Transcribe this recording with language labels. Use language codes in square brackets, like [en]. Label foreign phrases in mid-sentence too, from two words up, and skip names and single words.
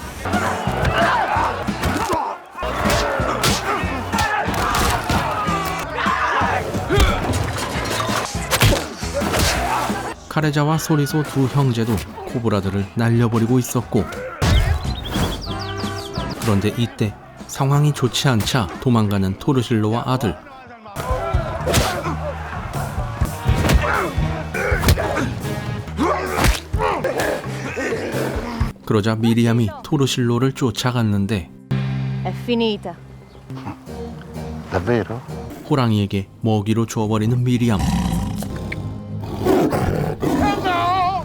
[ko] 카레자와 소리소 두 형제도 코브라들을 날려버리고 있었고, 그런데 이때 상황이 좋지 않자 도망가는 토르실로와 아들. 그러자 미리암이 토르실로를 쫓아갔는데 [it] È finita. Davvero? [ko] 호랑이에게 먹이로 줘버리는 미리암.